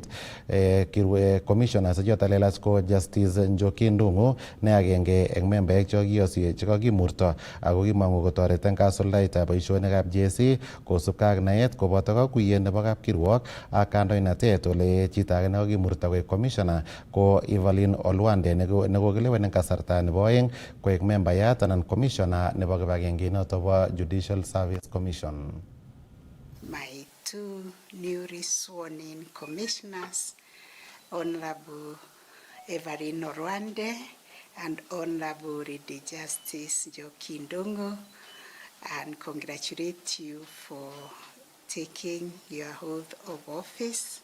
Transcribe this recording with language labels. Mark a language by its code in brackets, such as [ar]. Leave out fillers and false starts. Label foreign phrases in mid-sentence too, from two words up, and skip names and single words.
[kln] Commissioners choto lelach ko Justice Njoki Ndung'u ne agenge eng membaek chekakimurto ako kimong'u kotoret eng kasuldaetab boisionikab JSC kosubkei ak naet koboto kakuyet nebo kapkirwok ak kandoinatet ole chito age nekakimurto koek commissioner ko Evelyn Olwande nekokilewen eng kasarta nebo oeng koek membayat anan commissioner nebo kibagengeit noto bo Judicial Service Commission. [en] My two newly sworn in commissioners, Honorable Evelyn Olwande and Honorable Lady Justice Njoki Ndung'u, and congratulate you for taking your oath of office.